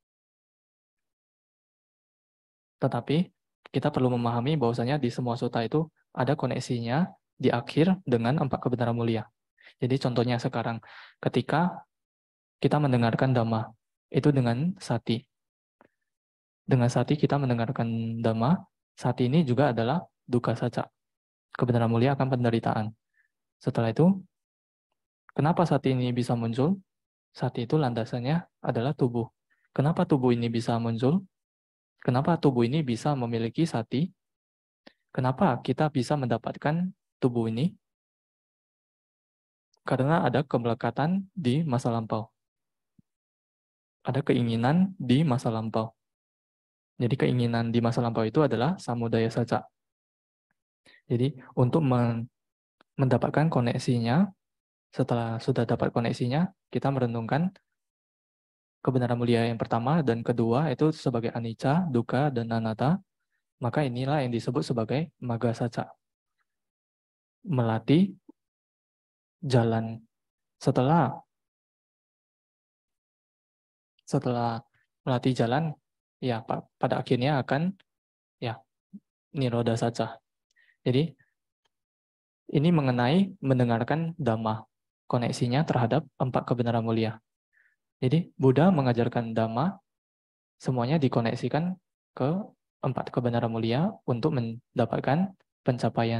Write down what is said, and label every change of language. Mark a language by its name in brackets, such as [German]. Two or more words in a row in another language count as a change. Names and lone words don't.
[Indonesian] Tetapi kita perlu memahami bahwasanya di semua sutta itu ada koneksinya di akhir dengan empat kebenaran mulia. Jadi contohnya sekarang, ketika kita mendengarkan Dhamma, itu dengan sati. Dengan sati kita mendengarkan Dhamma, sati ini juga adalah [Pali] dukkha sacca. [Indonesian] Kebenaran mulia akan penderitaan. Setelah itu, kenapa sati ini bisa muncul? Sati itu landasannya adalah tubuh. Kenapa tubuh ini bisa muncul? Kenapa tubuh ini bisa memiliki sati? Kenapa kita bisa mendapatkan tubuh ini? Karena ada kemelekatan di masa lampau. Ada keinginan di masa lampau. Jadi keinginan di masa lampau itu adalah [Pali] samudaya sacca. [Indonesian] Jadi untuk mendapatkan koneksinya, setelah sudah dapat koneksinya, kita merenungkan kebenaran mulia yang pertama dan kedua itu sebagai [Pali] anicca, dukkha, [Indonesian] dan anatta. Maka inilah yang disebut sebagai [Pali] magga sacca. [Indonesian] Melatih jalan. Setelah melatih jalan, ya pada akhirnya akan ya [Pali] nirodha sacca. [Indonesian] Jadi ini mengenai mendengarkan Dhamma, koneksinya terhadap empat kebenaran mulia. Jadi Buddha mengajarkan Dhamma, semuanya dikoneksikan ke empat kebenaran mulia untuk mendapatkan pencapaian.